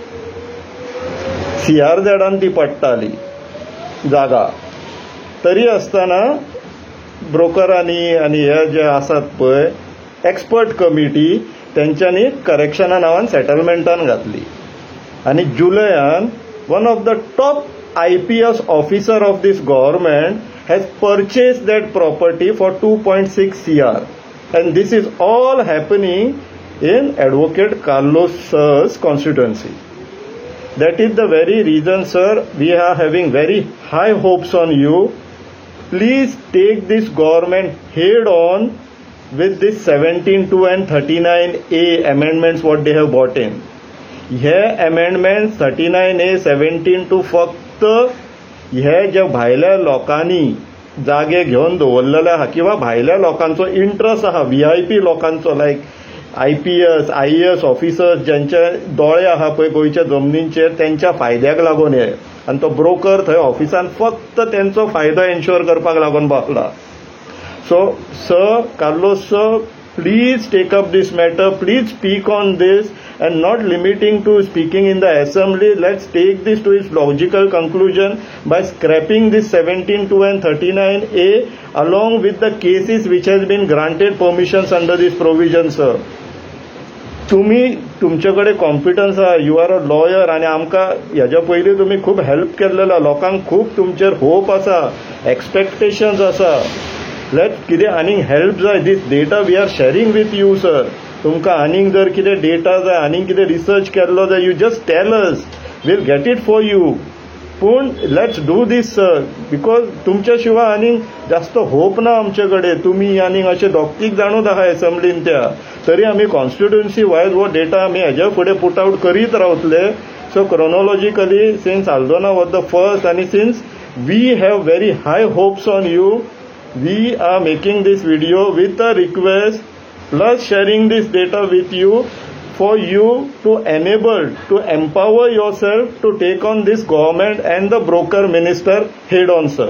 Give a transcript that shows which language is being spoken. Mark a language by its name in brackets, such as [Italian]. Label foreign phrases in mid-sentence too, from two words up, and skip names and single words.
[Konkani] CRZान ती पडटाली जागा, तरी आसतना ब्रोकरांनी आनी हे जे आसात पळय [English] expert committee [Konkani] तेंच्यांनी करेक्शना नांवान सेटलमेंटान घातली. आनी जुलयान [English] one of the top IPS officer of this government has purchased that property for 2.6 CR, and this is all happening in Advocate Carlos's constituency. That is the very reason, sir, we are having very high hopes on you. Please take this government head on with this 17(2) and 39A amendments what they have brought in. [Konkani] हे amendments 39A 17(2) फक्त हे जे भायल्या लोकांनी जागे घेवन दवरलेले आहा किंवा भायल्या लोकांचो इंट्रस्ट आहा, VIP लोकांचो लायक [English] IPS IAS officers [Konkani] ज्यांचे दोळे आहा पळय गोंयच्या जमनींचेर त्यांच्या फायद्याक लागून हे. आनी तो ब्रोकर थंय ऑफिसान फक्त त्यांचो फायदो एन्श्योर करपाक लागून बसला. [English] so sir Carlos sir, please take up this matter, please speak on this and not limiting to speaking in the assembly. Let's take this to its logical conclusion by scrapping this 17(2) and 39A along with the cases which has been granted permissions under this provision, sir. [Konkani] तुमच्याकडे कॉम्पिटन्स आहा, [English] you are a lawyer [Konkani] आनी आमकां हेच्या पयलीं तुमी खूब हेल्प केल्लेलो, लोकांक खूब तुमचेर होप आसा, एक्सपेक्टेशन्स आसा. [English] लेट [Konkani] कितें आनीक हेल्प जाय, [English] this data we are sharing with you sir. [Konkani] तुमकां आनीक जर कितें डेटा जाय, आनीक कितें रिसर्च केल्लो जाय, [English] you just tell us, we'll get it for you. [Konkani] पूण [English] let's do this sir, because [Konkani] तुमच्या शिवाय आनीक जास्त होप ना आमचे कडेन. तुमी आनीक अशें दोग-तीग जाणूच आहा एसेंब्लीन त्या, तरी आमी कॉन्स्टिट्युएन्सी वायज हो डेटा आमी हेजे फुडें [English] put out [Konkani] करीत रावतले. [English] so chronologically since Aldona was the first आनी since we have very high hopes on you, we are making this video with a request plus sharing this data with you for you to enable to empower yourself to take on this government and the broker minister head on, sir.